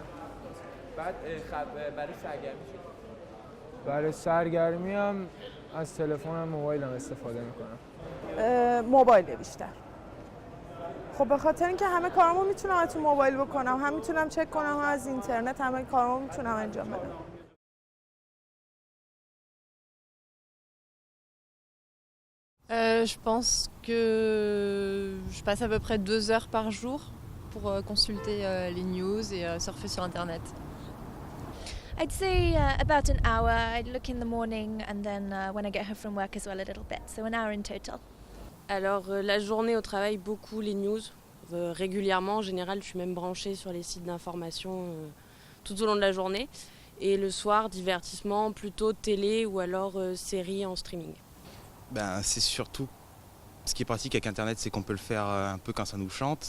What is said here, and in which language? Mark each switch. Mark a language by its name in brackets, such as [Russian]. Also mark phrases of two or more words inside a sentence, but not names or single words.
[Persian] بعد برای سرگرمی چی؟ برای سرگرمی هم از تلفنم موبایلم استفاده میکنم. موبایل بیشتر. خب به خاطر اینکه همه کارامو میتونم از تو موبایل بکنم، هم میتونم چک کنم، هم از اینترنت همه کارامو میتونم انجام بدم. [French] Je pense que je passe à peu près 2 heures par jour pour consulter les news et surfer sur Internet. [English] I'd say about an hour. I'd look in the morning and then when I get home from work as well a little bit. So an hour in total. [French] Alors la journée au travail, beaucoup les news. Régulièrement, en général, je suis même branchée sur les sites d'information tout au long de la journée. Et le soir, divertissement, plutôt télé ou alors séries en streaming. Ben, c'est surtout ce qui est pratique avec Internet, c'est qu'on peut le faire un peu quand ça nous chante.